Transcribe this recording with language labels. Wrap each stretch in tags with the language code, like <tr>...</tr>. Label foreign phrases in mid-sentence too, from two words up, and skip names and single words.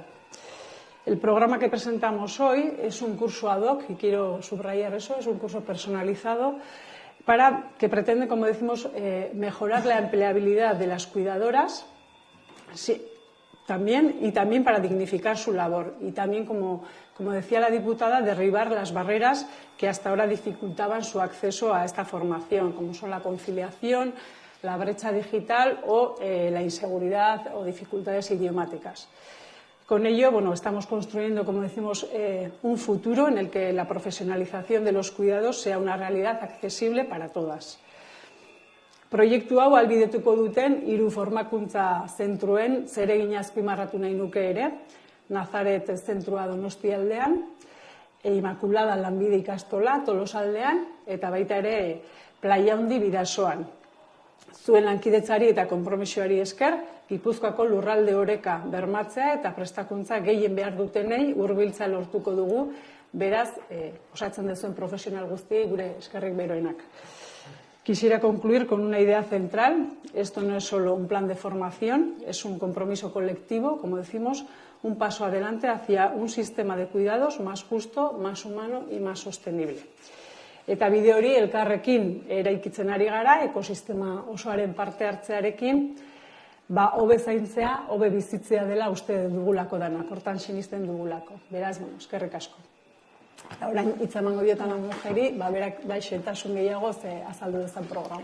<es>El programa que presentamos hoy es un curso ad hoc, y quiero subrayar eso, es un curso personalizado que pretende, como decimos, mejorar la empleabilidad de las cuidadoras, también para dignificar su labor y también, como decía la diputada, derribar las barreras que hasta ahora dificultaban su acceso a esta formación, como son la conciliación, la brecha digital o la inseguridad o dificultades idiomáticas. Con ello, estamos construyendo, como decimos, un futuro en el que la profesionalización de los cuidados sea una realidad accesible para todas.</es> <eu>Proiektu hau ahalbidetuko duten 3 formakuntza zentruen zeregina azpimarratu nahi nuke ere, Nazaret zentrua Donostialdean, Inmaculada Lanbide ikastola Tolosaldean eta baita ere Playa Handi Bidasoan. Zuen lankidetzari eta konpromisoari esker, Gipuzkoako lurralde oreka bermatzea eta prestakuntza gehien behar dutenei hurbiltza lortuko dugu, beraz, osatzen duzuen profesional guztiei gure eskerrik beroenak.</eu> <es>Quisiera concluir con una idea central. Esto no es solo un plan de formación, es un compromiso colectivo, como decimos, un paso adelante hacia un sistema de cuidados más justo, más humano y más sostenible.</es> <eu>Eta bide hori elkarrekin eraikitzen ari gara, ekosistema osoaren parte hartzearekin, hobe zaintzea, hobe bizitzea dela uste dugulako danak, hortan sinisten dugulako. Beraz, eskerrik asko. Orain hitz emango diotan Amurjeri, berak xehetasun gehiago azaldu dezan programa.</eu>